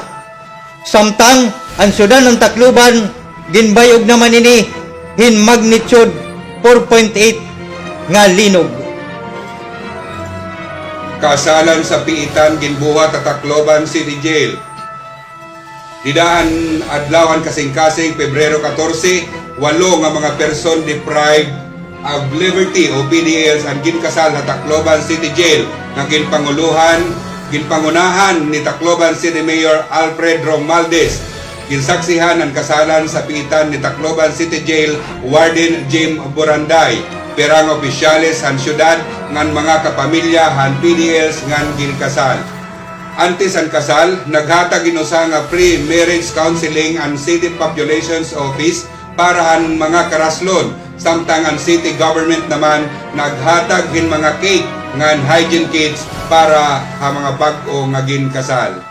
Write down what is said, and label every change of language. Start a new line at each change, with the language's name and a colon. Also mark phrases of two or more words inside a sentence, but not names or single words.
Waray: Samtang, ang syudad ng Tacloban, ginbayog naman ini, hin magnitude 4.8 nga linog. Kasalan sa piitan ginbuhat sa Tacloban City Jail. Didahan adlawan kasing-kasing Pebrero 14, 8 nga mga
English: person deprived of liberty
Waray: o PDLs ang ginkasal sa Tacloban City Jail nga ginpangunahan ni Tacloban City Mayor Alfred Romualdez. Ginsaksihan ang kasalan sa piitan ni Tacloban City Jail Warden Jim Boranday, perang opisyales han syudad ngan mga kapamilya han PDLs ngan ginkasal. Antes ang kasal, naghatag ginusa nga
English: pre-marriage counseling
Waray: ang City Populations Office para han mga karaslon, samtang ang city government naman naghatag hin mga cake ngan
English: hygiene kits
Waray: para ha mga bag-o nga ginkasal.